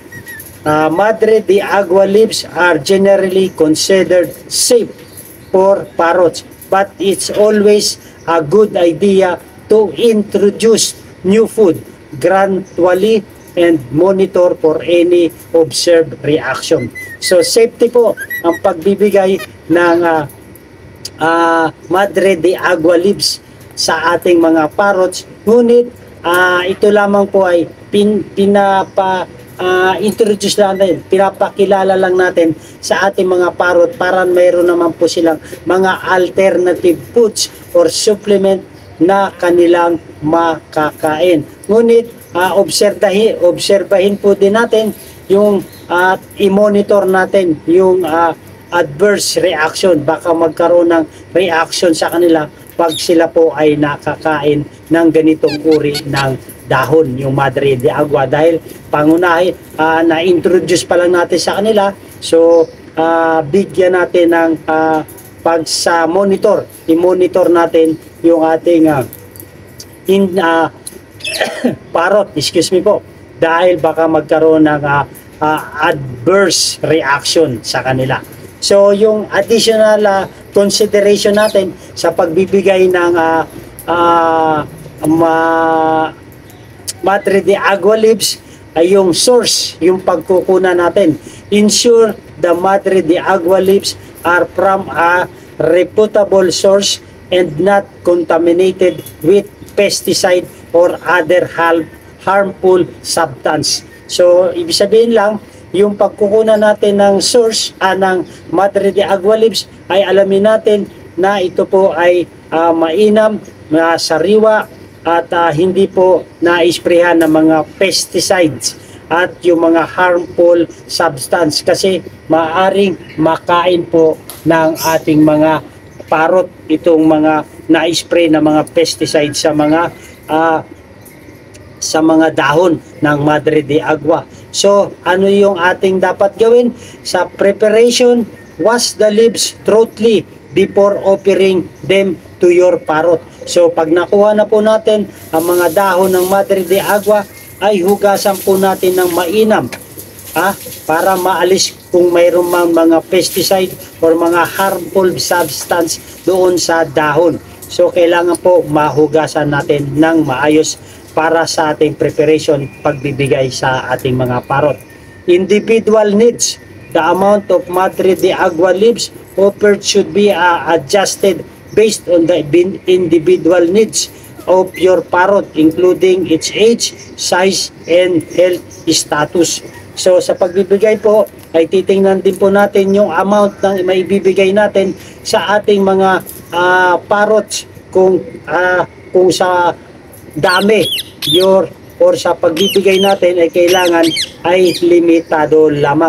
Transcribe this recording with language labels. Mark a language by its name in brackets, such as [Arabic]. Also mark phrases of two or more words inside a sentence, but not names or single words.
[English] Madre de agua leaves are generally considered safe for parrots, but it's always a good idea to introduce new food gradually and monitor for any observed reaction. [Filipino] So safety po ang pagbibigay ng Madre de agua leaves sa ating mga parrots, ngunit ito lamang po ay introduce lang natin, pinapakilala lang natin sa ating mga parrot para mayroon naman po silang mga [English] alternative foods or supplement [Filipino] na kanilang makakain. Ngunit obserbahin po din natin yung i-monitor natin yung [English] adverse reaction. [Filipino] Baka magkaroon ng reaction sa kanila pag sila po ay nakakain ng ganitong uri ng dahon, yung Madre de agua, dahil pangunahin na-introduce pa lang natin sa kanila. So bigyan natin ng pagsa-monitor, i-monitor natin yung ating parrot, [English] excuse me [Filipino] po, dahil baka magkaroon ng [English] adverse reaction [Filipino] sa kanila. So yung [English] additional consideration [Filipino] natin sa pagbibigay ng Madre de agua leaves ay yung source, yung pagkukunan natin. [English] Ensure the Madre de agua leaves are from a reputable source and not contaminated with pesticide or other harmful substance. [Filipino] So ibig sabihin lang, yung pagkukunan natin ng source ng Madre de agua leaves ay alamin natin na ito po ay mainam, sariwa, at hindi po na-isprehan ng mga pesticides at yung mga [English] harmful substance, [Filipino] kasi maaring makain po ng ating mga parrot itong mga na-spray na mga pesticides sa mga dahon ng Madre de agua. So ano yung ating dapat gawin sa preparation? [English] Wash the leaves thoroughly before offering them to your parrot. [Filipino] So pag nakuha na po natin ang mga dahon ng Madre de agua, ay hugasan po natin ng mainam para maalis kung mayroon mang mga pesticide or mga [English] harmful substance [Filipino] doon sa dahon. So kailangan po mahugasan natin ng maayos para sa ating preparation pagbibigay sa ating mga parrot. [English] Individual needs. The amount of Madre de agua leaves offered should be adjusted based on the individual needs of your parrot, including its age, size, and health status. [Filipino] So sa pagbibigay po ay titingnan din po natin yung amount ng maibibigay natin sa ating mga parrots, kung sa dami or sa pagbibigay natin ay kailangan ay limitado lamang.